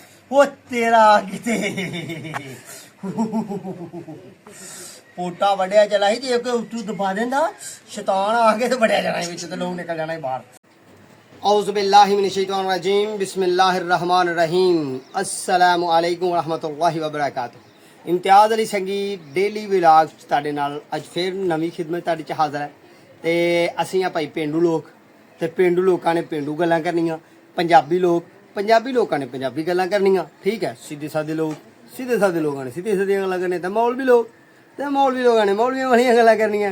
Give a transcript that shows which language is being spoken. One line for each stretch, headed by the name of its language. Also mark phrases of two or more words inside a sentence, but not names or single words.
Punjabi: ਉਹ ਤੇਰਾ ਕਿਤੇ ਪੋਟਾ ਵੱਡਿਆ ਚਲਾ ਸੀ ਜੇ ਕੋਈ ਉੱਤੋਂ ਦਬਾ ਦਿੰਦਾ ਸ਼ੈਤਾਨ ਆ ਕੇ ਤੇ ਵੱਡਿਆ ਜਾਣਾ ਵਿੱਚ ਤੇ ਲੋਕ ਨਿਕਲ ਜਾਣਾ ਬਾਹਰ।
Arabic: أعوذ بالله من الشيطان الرجيم بسم الله الرحمن الرحيم السلام عليكم ورحمة الله وبركاته.
Punjabi: इम्तियाज़ अली संगीत
English: daily vlog
Punjabi: ਤੁਹਾਡੇ ਨਾਲ ਅੱਜ ਫਿਰ ਨਵੀਂ ਖਿਦਮਤ ਤੁਹਾਡੇ ਚ ਹਾਜ਼ਰ ਹੈ ਤੇ ਅਸੀਂ ਆ ਭਾਈ ਪਿੰਡੂ ਲੋਕ ਤੇ ਪਿੰਡੂ ਲੋਕਾਂ ਨੇ ਪਿੰਡੂ ਗੱਲਾਂ ਕਰਨੀਆਂ, ਪੰਜਾਬੀ ਲੋਕਾਂ ਨੇ ਪੰਜਾਬੀ ਗੱਲਾਂ ਕਰਨੀਆਂ। ਠੀਕ ਹੈ, ਸਿੱਧੇ ਸਾਦੇ ਲੋਕਾਂ ਨੇ ਸਿੱਧੇ ਸਾਦੀਆਂ ਗੱਲਾਂ ਕਰਨੀਆਂ ਤੇ ਮੌਲਵੀ ਲੋਕਾਂ ਨੇ ਮੌਲਵੀਆਂ ਵਾਲੀਆਂ ਗੱਲਾਂ ਕਰਨੀਆਂ।